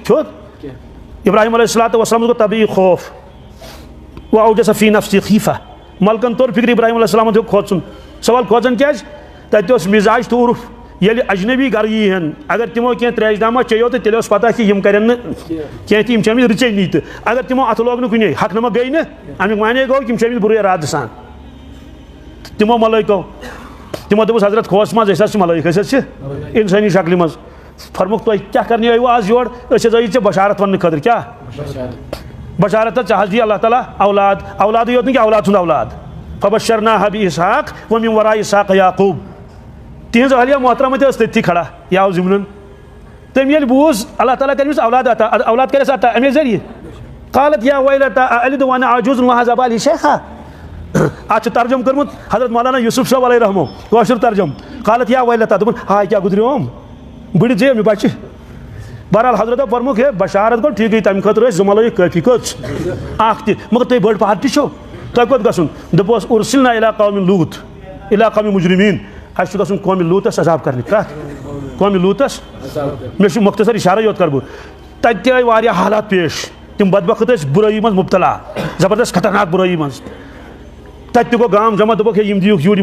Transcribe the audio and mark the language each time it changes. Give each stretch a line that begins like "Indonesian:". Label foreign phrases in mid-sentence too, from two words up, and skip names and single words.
Kashmiri: کھیوٚت ابراہیم
Arabic: علیہ الصلوۃ والسلام
Kashmiri: گوٚو طبیعی خوف
Arabic: واوجس فی نفسی خیفہ
Kashmiri: ملکن طور فکر ابراہیم
Arabic: علیہ السلام
Kashmiri: ہیوٚک کھوژُن سوال کھوژان کیازِ تتہِ اوس مزاج تہٕ عرف ییٚلہِ اجنبی گرٕ ییٖہن اگر تمو کینٛہہ تریش داما چیٚیو تہٕ تیٚلہِ اوس پتہ کہِ یِم کرن نہٕ کینٛہہ تہِ یِم چھِ آمٕتۍ رٕژے نی تہٕ اگر تمو اتھٕ لوگ نہٕ کُنے حق نما گٔے نہٕ امیُک معنے گوٚو یِم چھِ آمٕتۍ بُرے ارادٕ سان تمو ملٲیکو تمو دوٚپُس حضرت کھوژ منٛز أسۍ حظ چھِ ملٲیک أسۍ حظ چھِ انسٲنی شکلہِ منٛز فرموکھ تُہۍ کیٛاہ کرنہِ آیوٕ آز یور أسۍ حظ آیہِ ژےٚ بشارت وننہٕ خٲطرٕ کیٛاہ بشارت ژےٚ حظ دی اللہ تعالیٰ اولاد اولادٕے یوت نہٕ کینٛہہ اولاد ہُنٛد اولاد
Arabic: فبشرناها بإسحاق ومن وراء إسحاق یعقوب
Kashmiri: تہذ اہلیہ محترمہ تہ ٲس تٔتھی کھڑا یہ آو ضمنن تٔمۍ ییٚلہِ بوٗز اللہ تعالیٰ کٔرمِس اولاد عطا اولاد کریس عطا امے ذریعہ
Arabic: قالت یا ویلتا أألد وأنا عجوز وهذا بالي شيخا
Kashmiri: اتھ چھُ ترجم کوٚرمُت حضرت مولانا یوسف صٲب علیہ رحمو کٲشُر ترجم
Arabic: قالت یا ویلتا
Kashmiri: دوٚپُن ہاے کیٛاہ گُزریوم بٔڑِتھ زے مےٚ بچہِ بہرحال حضرتو فرموکھ ہے بشارت گوٚو ٹھیٖکٕے تمہِ خٲطرٕ ٲسۍ 2 ملٲیک کٲفی کٔژ اکھ تہِ مگر تُہۍ بٔڑ پارٹی چھو تۄہہِ کوٚت گژھُن دوٚپُس
Arabic: اُرسلنا الی قوم لوٗط الی قوم مجرمین
Kashmiri: اَسہِ چھُ گژھُن قومِ لوٗطس عذاب کرنہِ کتھ قومِ لوٗطس مےٚ چھُ مختصر اشارے یوت کرٕ بہٕ تتہِ تہِ آیہِ واریاہ حالات پیش تِم بدبخت ٲسۍ بُرٲیی منٛز مبتلا زبردست خطرناک بُرٲیی منٛز تتہِ تہِ گوٚو گام جمع دوٚپُکھ ہے یِم دِیِکھ یوٗرۍ